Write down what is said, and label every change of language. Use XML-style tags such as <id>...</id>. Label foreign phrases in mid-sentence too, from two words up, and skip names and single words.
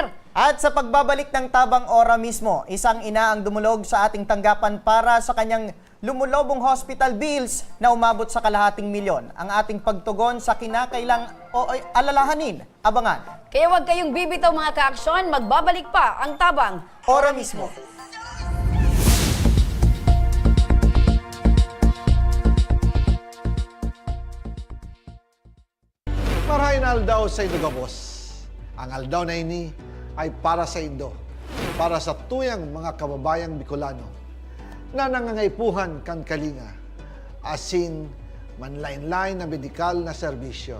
<tl>At sa pagbabalik ng Tabang Ora mismo, isang ina ang dumulog sa ating tanggapan para sa kanyang lumulobong</tl> <en>hospital bills</en> <tl>na umabot sa kalahating milyon. Ang ating pagtugon sa kinakailang alalahanin. Abangan. Kaya huwag kayong bibitaw mga ka-aksyon, magbabalik pa ang Tabang Ora mismo.</tl> <bik>Marahin aldaw sa Indo Gabos. Ang aldaw na ini ay para sa Indo, para sa tuyang mga kababayang Bicolano na nangangaipuhan kan kalinga, asin manlain-lain na medikal na serbisyo.</bik>